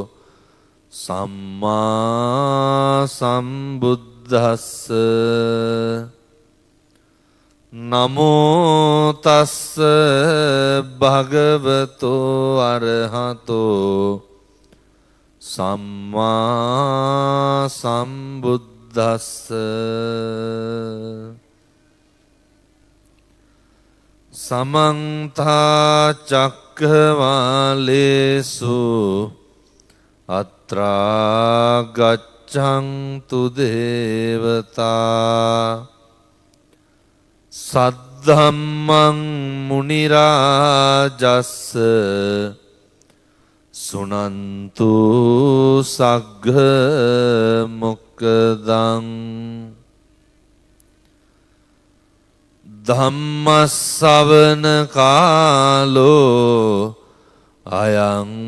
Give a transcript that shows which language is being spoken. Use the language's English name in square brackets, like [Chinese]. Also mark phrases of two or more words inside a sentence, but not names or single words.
[Pali] සම්මා සම්බුද්දස්ස නමෝ තස්ස භගවතෝ අරහතෝ සම්මා සම්බුද්දස්ස සමන්තා චක්ඛවාලේසු අත්‍රා ගච්ඡන්තු දේවතා සද්ධම්මං මුනි රාජස්ස සුනන්තු සග්ග මොක්ඛදං ධම්මස්සවන කාලෝ අයං